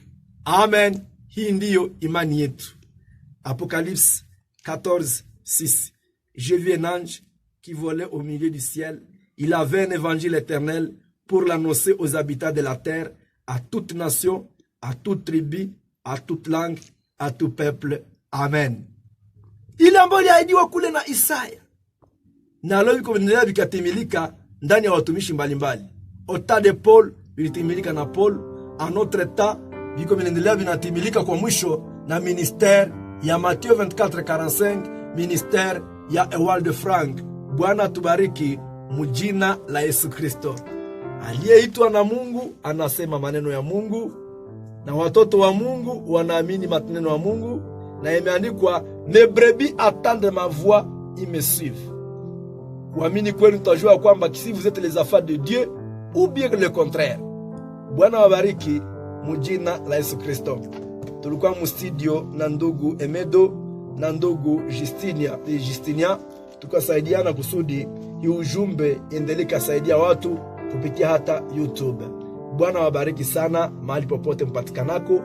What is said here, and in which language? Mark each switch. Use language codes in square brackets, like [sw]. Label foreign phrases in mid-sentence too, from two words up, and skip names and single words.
[sw] Amen. Hii ndiyo imani yetu. [fr] Apocalypse 14:6. Je vis un ange qui volait au milieu du ciel. Il avait un évangile éternel pour l'annoncer aux habitants de la terre, à toute nation, à toute tribu, à toute langue, à tout peuple. Amen. [sw] Ile ambayo iliahidiwa kule na Isaya, na leo iko vinaendelea vikatimilika ndani ya watumishi mbalimbali. Ota de Paul vilitimilika na Paul, [fr] en notre temps [sw] viko vinaendelea vinatimilika kwa mwisho na ministère ya Matthieu 24:45, ministère ya Ewald Frank. Bwana tubariki mujina la Yesu Kristo. Aliyeitwa na Mungu anasema maneno ya Mungu, na watoto wa Mungu wanaamini maneno ya Mungu, na imeandikwa [fr] mes brebis attendent ma voix, ils me suivent. [sw] Kuamini kweli tutajua kwamba [fr] si vous êtes les enfants de Dieu ou bien le contraire. [sw] Bwana wabariki mujina la Yesu Kristo. Tulikuwa mu studio na ndugu Emedo na ndugu Justinia, tukasaidiana kusudi hii ujumbe endelee kusaidia watu kupitia hata YouTube. Bwana wabariki sana mahali popote mpatikanako.